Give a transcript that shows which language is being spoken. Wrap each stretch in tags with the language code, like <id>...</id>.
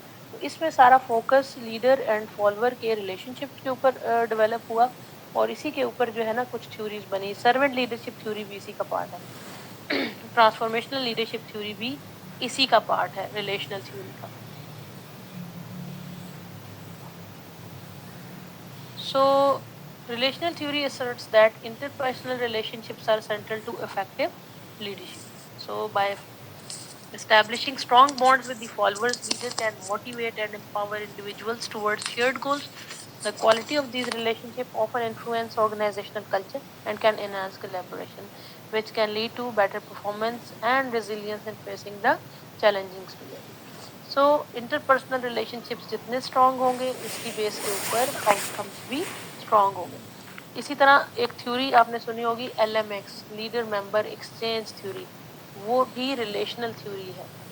<ur>تو اس میں سارا فوکس لیڈر اینڈ فالوور کے ریلیشن شپ کے اوپر ڈیولپ ہوا, اور اسی کے اوپر جو ہے نا کچھ تھیوریز بنی. سرونٹ لیڈرشپ تھیوری بھی اسی کا پارٹ ہے, ٹرانسفارمیشنل لیڈرشپ تھیوری بھی اسی کا پارٹ ہے ریلیشنل تھیوری کا.</ur> <en>So relational theory asserts that interpersonal relationships are central to effective leadership. So by establishing strong bonds with the followers, leader can motivate and empower individuals towards shared goals. The quality of these relationships often influence organizational culture and can enhance collaboration, which can lead to better performance and resilience in facing the challenging situations.</en> <ur>So interpersonal relation ships جتنے strong ہوں گے اس کی بیس کے اوپر out کمس بھی strong ہوں گے. اسی طرح ایک تھیوری آپ نے سنی ہوگی LMX, leader member exchange theory, وہ بھی ریلیشنل تھیوری ہے.</ur>